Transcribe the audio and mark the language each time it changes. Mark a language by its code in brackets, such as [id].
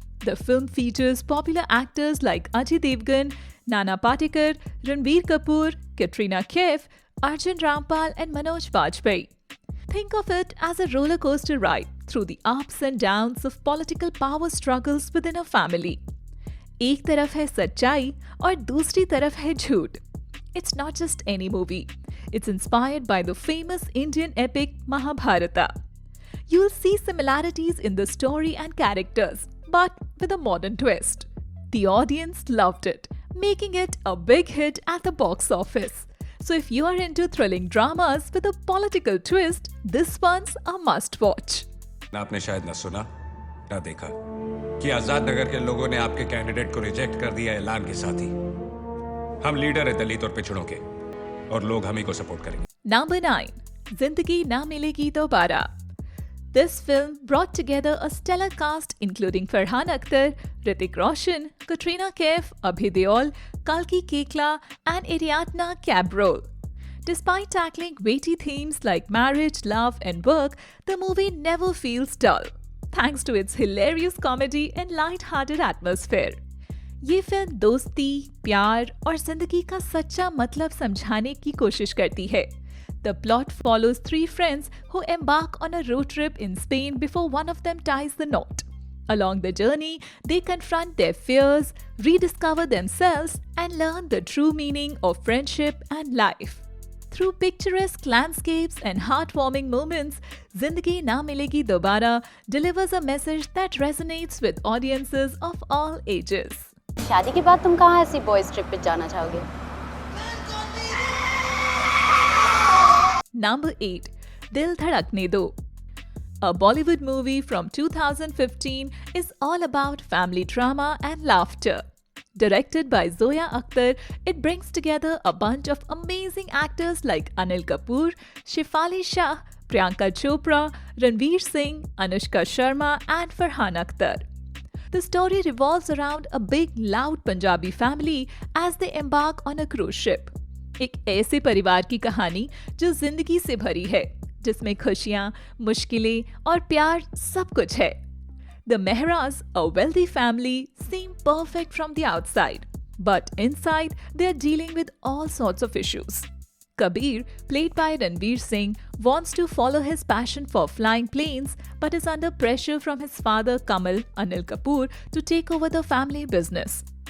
[en] The film features popular actors like Ajay Devgan, Nana Patekar, Ranbir Kapoor, Katrina Kaif, Arjun Rampal and Manoj Bajpayee. Think of it as a roller coaster ride through the ups and downs of political power struggles within a family. [hi] एक तरफ है सच्चाई और दूसरी तरफ है झूठ. [en] It's not just any movie. It's inspired by the famous Indian epic Mahabharata. You'll see similarities in the story and characters, but with a modern twist. The audience loved it, making it a big hit at the box office. So if you are into thrilling dramas with a political twist, this one's a must-watch. [hi] आपने शायद न सुना न देखा कि आजाद नगर के लोगों ने आपके कैंडिडेट को रिजेक्ट कर दिया ऐलान के साथ ही। हम लीडर है दलित और पिछड़ों के और लोग हम ही को सपोर्ट करेंगे। [en] Number 9. Zindagi Na Milegi Dobara. This film brought together a stellar cast including Farhan Akhtar, Hrithik Roshan, Katrina Kaif, Abhay Deol, Kalki Koechlin and Ariadna Cabrol. Despite tackling weighty themes like marriage, love and work, the movie never feels dull, thanks to its hilarious comedy and light-hearted atmosphere. [hi] ये film दोस्ती, प्यार और जिंदगी का सच्चा मतलब समझाने की कोशिश करती है. [en] The plot follows three friends who embark on a road trip in Spain before one of them ties the knot. Along the journey, they confront their fears, rediscover themselves, and learn the true meaning of friendship and life. Through picturesque landscapes and heartwarming moments, Zindagi Na Milegi Dobara delivers a message that resonates with audiences of all ages. [hi] शादी के बाद तुम कहाँ ऐसी [en] boys trip [hi] पे जाना चाहोगे? [en] Number 8. Dil Dhadakne Do. A Bollywood movie from 2015 is all about family drama and laughter. Directed by Zoya Akhtar, it brings together a bunch of amazing actors like Anil Kapoor, Shefali Shah, Priyanka Chopra, Ranveer Singh, Anushka Sharma and Farhan Akhtar. The story revolves around a big, loud Punjabi family as they embark on a cruise ship. [hi] एक ऐसे परिवार की कहानी जो जिंदगी से भरी है, जिसमें खुशियां, मुश्किलें और प्यार सब कुछ है. [en] The Mehras, a wealthy family, seem perfect from the outside, but inside they are dealing with all sorts of issues. Kabir, played by Ranveer Singh, wants to follow his passion for flying planes but is under pressure from his father Kamal, Anil Kapoor, to take over the family business.